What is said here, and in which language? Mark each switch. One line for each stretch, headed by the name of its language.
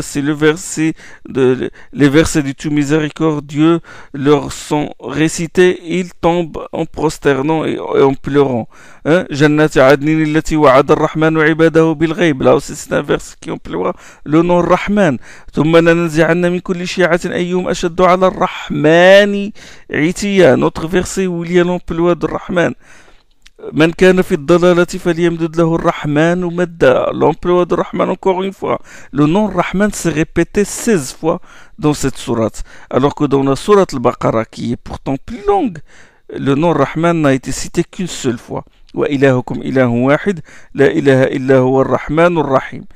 French: C'est les versets du tout miséricordieux leur sont récités, ils tombent en prosternant et en pleurant.
Arabic: جَنَّاتِ عَدْنٍ الَّتِي وَعَدَ الرَّحْمَنُ عِبَادَهُ بِالْغَيْبِ.
French: Là aussi c'est un verset qui emploie le nom Rahman.
Arabic: ثُمَّ لَنَنزِعَنَّ مِنْ كُلِّ شِيعَةٍ أَيُّهُمْ أَشَدُّ عَلَى الرَّحْمَنِ عِتِيًّا.
French: Notre verset où il y a l'emploi de Rahman.
Arabic: من كان في الضلالة فليمدد له الرحمن مدا.
French: L'emploi de Rahman encore une fois. Le nom Rahman s'est répété 16 fois dans cette sourate. Alors que dans la sourate Al-Baqarah, qui est pourtant plus longue, le nom Rahman n'a été cité qu'une seule fois.
Arabic: وَإِلَهُكُمْ إِلَهٌ وَاحِدٌ لَا إِلَهَ إِلَّا هُوَ الرَّحْمَنُ الرَّحِيمُ.